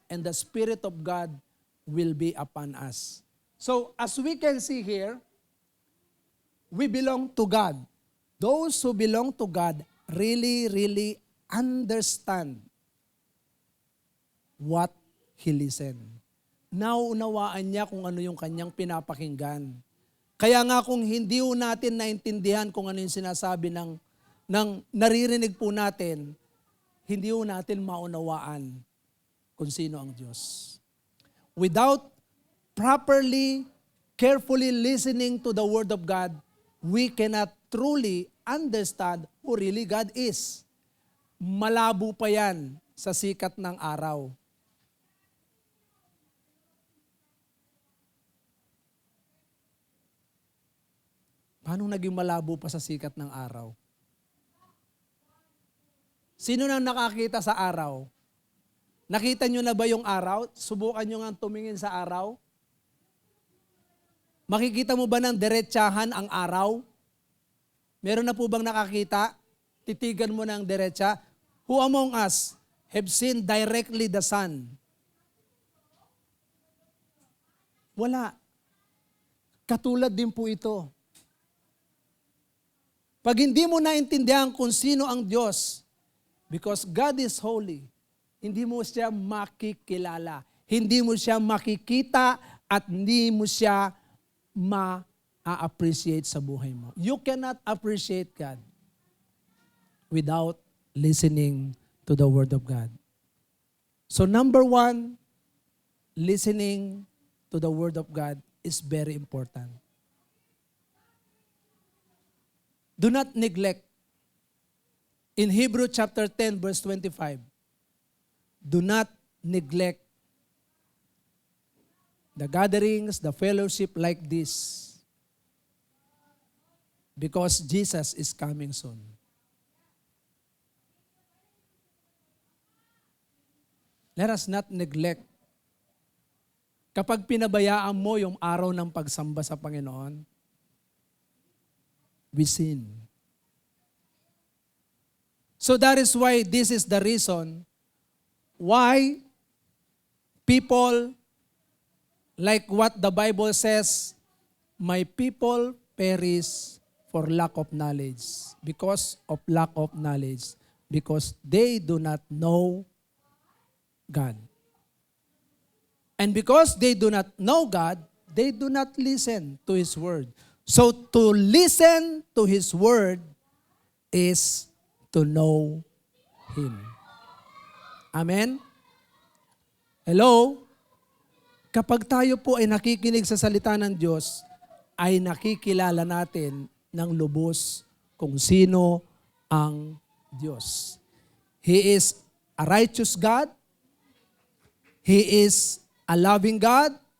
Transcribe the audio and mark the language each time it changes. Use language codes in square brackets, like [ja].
[en] And the Spirit of God will be upon us. So, as we can see here, we belong to God. Those who belong to God really understand what He listened. [tl] Nauunawaan niya kung ano yung kanyang pinapakinggan. Kaya nga kung hindi natin naintindihan kung ano yung sinasabi ng naririnig po natin, hindi natin maunawaan kung sino ang Diyos. [en] Without properly, carefully listening to the Word of God, we cannot truly understand who really God is. [tl] malabo pa yan sa sikat ng araw. Paano naging malabo pa sa sikat ng araw? Sino nang nakakita sa araw? Nakita nyo na ba yung araw? Subukan nyo nga tumingin sa araw. Makikita mo ba ng diretsahan ang araw? Meron na po bang nakakita? Titigan mo ng diretsa. [en] Who among us have seen directly the sun? [tl] Wala. Katulad din po ito. Pag hindi mo naintindihan kung sino ang Diyos, [en] because God is holy, [tl] hindi mo siya makikilala. Hindi mo siya makikita at hindi mo siya ma-appreciate sa buhay mo. [en] You cannot appreciate God without listening to the Word of God. So number one, listening to the Word of God is very important. Do not neglect. In Hebrew chapter 10 verse 25, do not neglect the gatherings, the fellowship like this, because Jesus is coming soon. Let us not neglect. [tl] Kapag pinabayaan mo yung araw ng pagsamba sa Panginoon, [en] we sin. So that is why this is the reason why people, like what the Bible says, my people perish for lack of knowledge. Because of lack of knowledge. Because they do not know God. And because they do not know God, they do not listen to His Word. So to listen to His Word is to know Him. Amen? Hello? [tl] Kapag tayo po ay nakikinig sa salita ng Diyos, ay nakikilala natin ng lubos kung sino ang Diyos. [en] He is a righteous God. He is a loving God.